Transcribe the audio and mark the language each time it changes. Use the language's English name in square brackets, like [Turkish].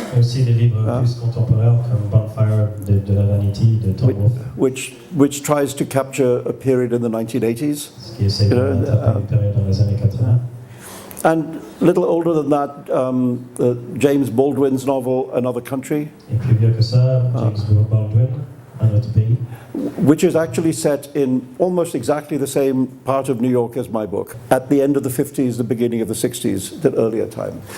[French] Aussi des livres plus contemporains comme Bonfire de la Vanity de Tom Wolfe. [English] Which tries to capture a period in the 1980s. [French] Ce qui essaie de rattraper une période dans les années 80. [English] And a little older than that, James Baldwin's novel, Another Country, [French] Et plus vieux que ça, James Baldwin, Un autre pays, [English] which is actually set in almost exactly the same part of New York as my book, at the end of the 50s, the beginning of the 60s, the earlier time.